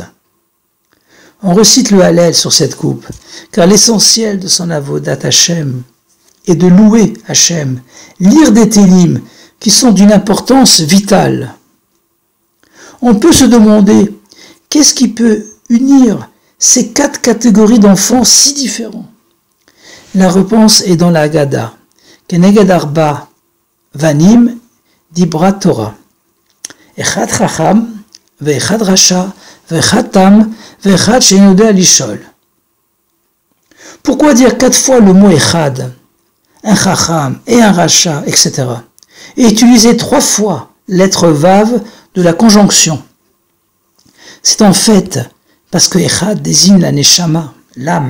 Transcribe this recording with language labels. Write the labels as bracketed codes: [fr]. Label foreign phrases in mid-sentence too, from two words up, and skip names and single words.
[fr] On recite le Hallel sur cette coupe, car l'essentiel de son [he] עבודת השם [fr] est de louer Hachem, lire des télim qui sont d'une importance vitale. On peut se demander, qu'est-ce qui peut unir ces quatre catégories d'enfants si différents? La réponse est dans la Haggadah. [he] כנגד ארבעה בנים דברה תורה. אחד חכם, ואחד רשע, ואחד תם, ואחד שאינו יודע לשאול. [fr] Pourquoi dire 4 fois le mot echad, un chacham et un rasha, etc. et utiliser 3 fois lettre vav de la conjonction? C'est en fait parce que echad désigne la neshama, l'âme.